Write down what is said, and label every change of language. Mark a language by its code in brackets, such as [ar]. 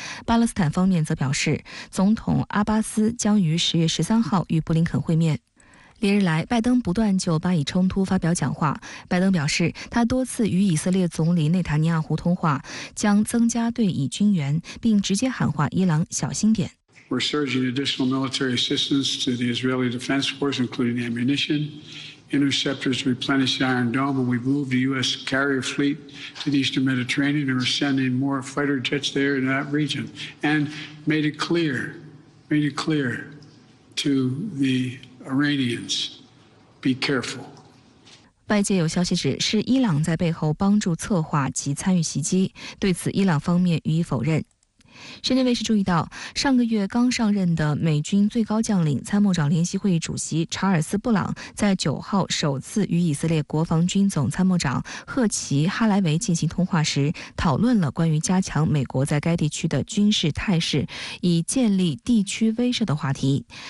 [zh] 巴勒斯坦方面则表示，总统阿巴斯将于10月13号与布林肯会面。连日来，拜登不断就巴以冲突发表讲话。拜登表示，他多次与以色列总理内塔尼亚胡通话，将增加对以军援，并直接喊话伊朗小心点。 [en] We're surging additional military assistance to the Israeli Defense Force, including ammunition, interceptors to replenish the Iron Dome, and we've moved the U.S. carrier fleet to the Eastern Mediterranean, and we're sending more fighter jets there in that region, and made it clear to the Iranians, be careful. [zh] 外界有消息指，是伊朗在背后帮助策划及参与袭击，对此伊朗方面予以否认。深圳卫视注意到，上个月刚上任的美军最高将领、参谋长联席会议主席查尔斯·布朗在9号首次与以色列国防军总参谋长赫奇·哈莱维进行通话时，讨论了关于加强美国在该地区的军事态势，以建立地区威慑的话题。